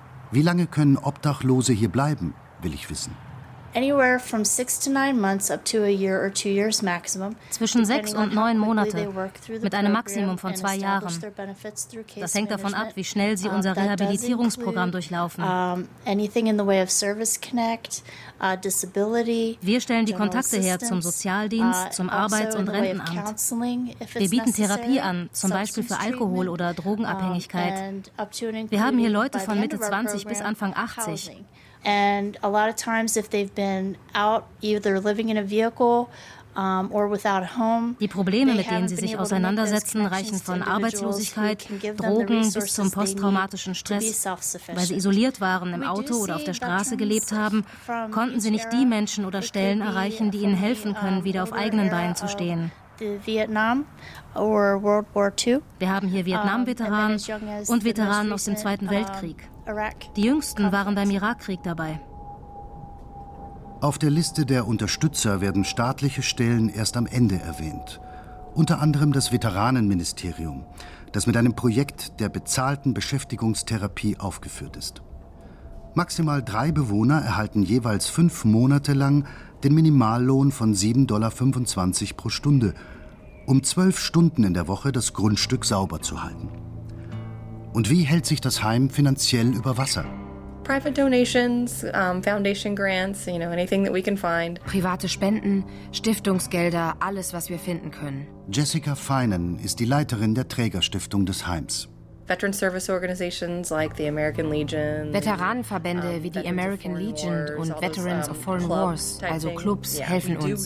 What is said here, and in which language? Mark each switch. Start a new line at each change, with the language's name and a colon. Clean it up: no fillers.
German: Wie lange können Obdachlose hier bleiben, will ich wissen.
English: Anywhere from 6 to 9 months up to a year or 2 years maximum.
German: Zwischen 6 und 9 Monate, mit einem Maximum von 2 Jahren. Das hängt davon ab, wie schnell sie unser Rehabilitierungsprogramm durchlaufen.
English: Anything in the way of Service Connect, Disability.
German: Wir stellen die Kontakte her zum Sozialdienst, zum Arbeits- und Rentenamt. Wir bieten Therapie an, zum Beispiel für Alkohol- oder Drogenabhängigkeit. Wir haben hier Leute von Mitte 20 bis Anfang 80.
English: And a lot of times if they've been out either living in a vehicle or without a home.
German: Die Probleme, mit denen sie sich auseinandersetzen, reichen von Arbeitslosigkeit, Drogen bis zum posttraumatischen Stress. Weil sie isoliert waren, im Auto oder auf der Straße gelebt haben, konnten sie nicht die Menschen oder Stellen erreichen, die ihnen helfen können, wieder auf eigenen Beinen zu stehen.
English: Vietnam or World War II.
German: Wir haben hier Vietnam-Veteranen und Veteranen aus dem Zweiten Weltkrieg. Die Jüngsten waren beim Irakkrieg dabei. Auf der Liste der Unterstützer werden staatliche Stellen erst am Ende erwähnt. Unter anderem das Veteranenministerium, das mit einem Projekt der bezahlten Beschäftigungstherapie aufgeführt ist. Maximal 3 Bewohner erhalten jeweils 5 Monate lang den Minimallohn von $7.25 pro Stunde, um 12 Stunden in der Woche das Grundstück sauber zu halten. Und wie hält sich das Heim finanziell über Wasser?
English: Private donations, foundation grants, you know, anything that we can find.
German: Private Spenden, Stiftungsgelder, alles, was wir finden können. Jessica Feinen ist die Leiterin der Trägerstiftung des Heims.
English: Veteran Service Organizations like the American Legion,
German: Veteranenverbände wie die American Legion und Veterans of Foreign Wars, also Clubs, helfen uns.